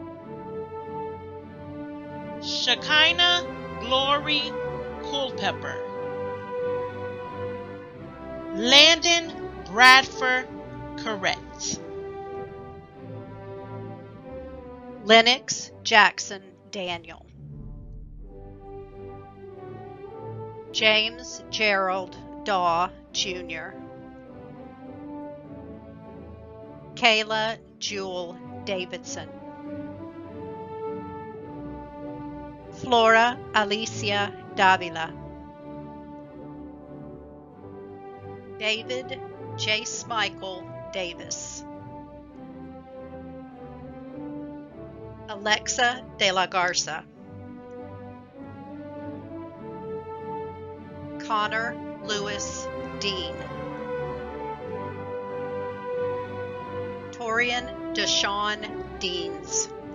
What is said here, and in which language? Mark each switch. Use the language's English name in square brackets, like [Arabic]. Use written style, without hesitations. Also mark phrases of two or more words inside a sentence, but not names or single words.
[English] Shekinah Glory Culpepper. Landon Bradford Correct. Lennox Jackson Daniel. James Gerald Daw Jr. Kayla Jewel Davidson. Flora Alicia Davila. David Jace Michael Davis. Alexa De La Garza. Connor Lewis Dean. Torian Deshawn Deans.